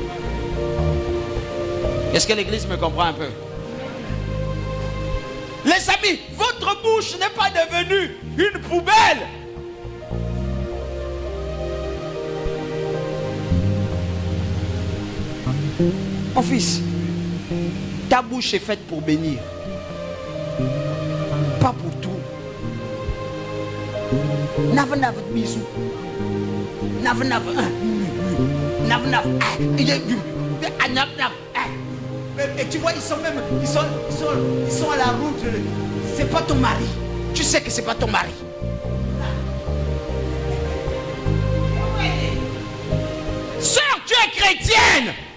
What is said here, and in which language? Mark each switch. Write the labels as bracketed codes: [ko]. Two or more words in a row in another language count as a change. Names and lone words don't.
[fr] Est-ce que l'église me comprend un peu? Les amis, votre bouche n'est pas devenue une poubelle. Mon fils, ta bouche est faite pour bénir, pas pour tout. Nav nav bisou, nav nav nav nav, et tu vois, ils sont à la route. C'est pas ton mari. Tu sais que c'est pas ton mari. Sœur, tu es chrétienne.